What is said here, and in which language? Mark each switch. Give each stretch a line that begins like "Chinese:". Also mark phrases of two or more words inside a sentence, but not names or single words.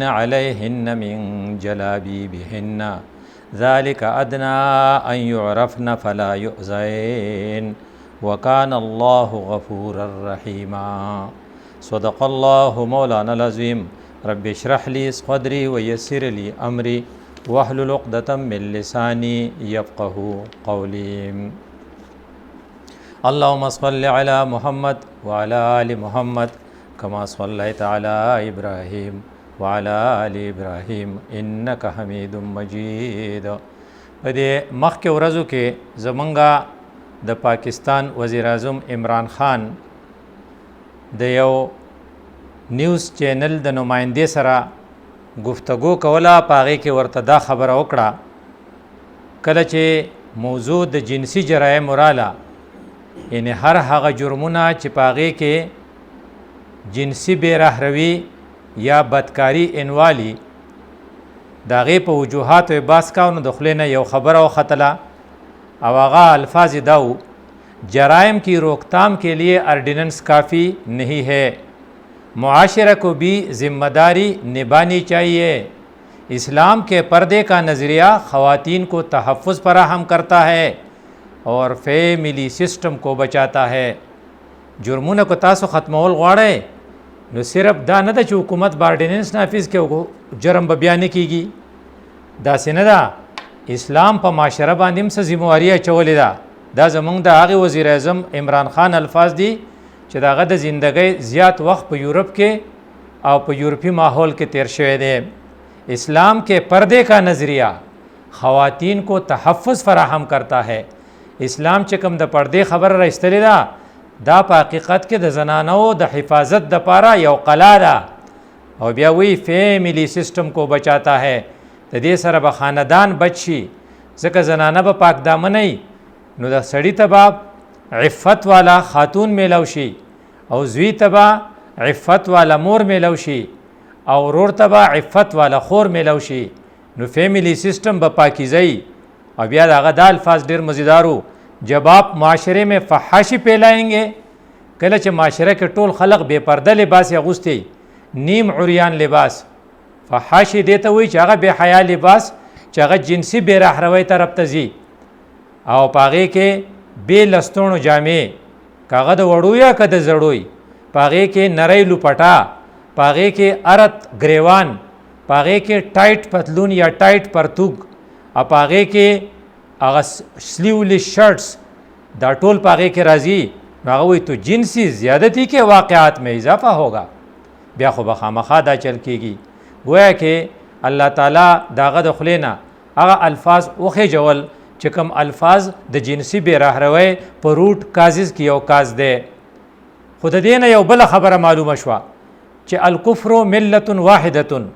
Arabic: عليهن من جلابيبهن ذلك أدنى أن يعرفن فلا يؤذين وكان الله غفورا رحيما صدق الله مولانا العظيم رب اشرح لي صدري ويسر لي أمري واحلل عقدة من لساني يفقه قولي اللهم صل على محمد وعلى آل محمد كما صليت على إبراهيم وعلى آل إبراهيم إنك حميد مجيد.
Pashto: په دې مخکې ورځو کې زمونږه د پاکستان وزیر اعظم عمران خان د یو نیوز چینل د نمایندې سره گفتگو کوله، په هغې کې ورته دا خبره وکړه کله چې موضوع د جنسي جرایم راله، یعنی هر هغه جرمونه چې په هغې کې جنسی بیرهروی یا بدکاری انوالی د هغې په وجوهاتو یې بحث کاو، نو د خولې نه یو خبره وختله او هغه الفاظ دا و
Urdu: جرائم کی روکتام کے لیے آرڈیننس کافی نہیں ہے، معاشرہ کو بھی ذمہ داری نبھانی چاہیے، اسلام کے پردے کا نظریہ خواتین کو تحفظ فراہم کرتا ہے اور
English: family system
Urdu: کو بچاتا ہے.
Pashto: جرمونه کو تاسو ختمول غواړئ نو صرف دا نه ده چې حکومت به آرډیننس نافذ کړي جرم به بیا نه کیږي، داسې نه ده. اسلام په معاشره باندې هم څه ذمهواري اچولې ده. دا زمونږ د هغې وزیر اعظم عمران خان الفاظ دي چې د هغه د زندګۍ زیات وخت په یورپ کې او په یورپي ماحول کې تیر شوی دی.
Urdu: اسلام کے پردے کا نظریہ خواتین کو تحفظ فراہم کرتا ہے.
Pashto: اسلام چې کوم د پردې خبره راایستلې ده دا په حقیقت کې د زنانو د حفاظت د پاره یو قلا ده، او بیا وی
Urdu: فیملی سسٹم کو بچاتا ہے.
Pashto: د دې سره به خاندان بچ شي، ځکه زنانه به پاک دامنه وي نو د سړي ته به عفت والا خاتون میلو شي، او زوی ته به عفت والا مور میلو شي، او ورور ته به عفت والا خور میلو شي، نو
English: family system
Pashto: به پاکیزه وي. او بیا د هغه دا الفاظ ډېر مزیدارو،
Urdu: جب آپ معاشرے میں فحاشی پھیلائیں گے،
Pashto: کله چې معاشره کې ټول خلق بے پرده لباس اغوستی، نیم عریان لباس، فحاشی دیته وی چې هغه بے حیا لباس چې هغه جنسی بے رهروی طرف ته ځي، او په هغې کې بې لستوڼو جامې، که هغه د وړو یا که د زړوی، په هغې کې نری لوپټا، په هغې کې ارت ګریوان، په هغې کې ټایټ پتلون یا ټایټ پرتوګ، او په هغې کې هغه
English: sleeveless shirts,
Pashto: دا ټول په هغې کې راځي. نو هغه وایي
Urdu: تو جنسی زیادتی کے واقعات میں اضافہ ہوگا،
Pashto: بیا خو به خامخا دا چل کېږي. گویا کې الله تعالی د هغه د خولې نه هغه الفاظ وخېجول چې کوم الفاظ د جنسي بې رهروۍ په
English: root causes
Pashto: کې یو کاز دی. خو د دې نه یو بله خبره معلومه شوه چې
Arabic: الکفر ملت واحدة.